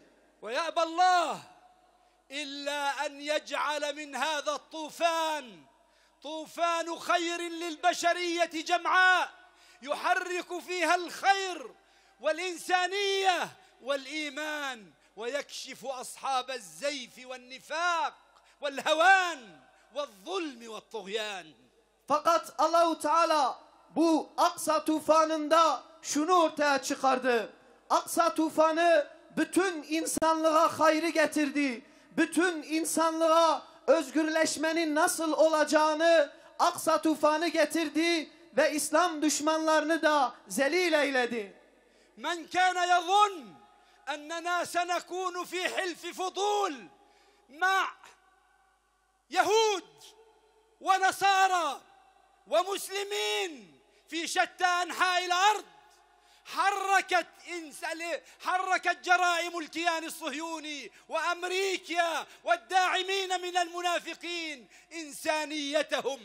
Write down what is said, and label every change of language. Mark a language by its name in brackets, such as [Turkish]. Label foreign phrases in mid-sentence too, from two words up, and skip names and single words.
[Arabic] ويأبى الله إلا أن يجعل من هذا الطوفان طوفان خير للبشرية جمعاء يحرك فيها الخير والإنسانية والإيمان ويكشف أصحاب الزيف والنفاق والهوان والظلم والطغيان. [Turkish] Fakat Allahu Teala bu Aksa tufanında şunu ortaya çıkardı. Aksa tufanı bütün insanlığa hayrı getirdi. Bütün insanlığa özgürleşmenin nasıl olacağını Aksa tufanı getirdi ve İslam düşmanlarını da zelil eyledi. [Arabic] من كان يظن أننا سنكون في حلف فضول مع يهود ونصارى ومسلمين في شتى أنحاء الأرض حركت جرائم الكيان الصهيوني وأمريكا والداعمين من المنافقين إنسانيتهم،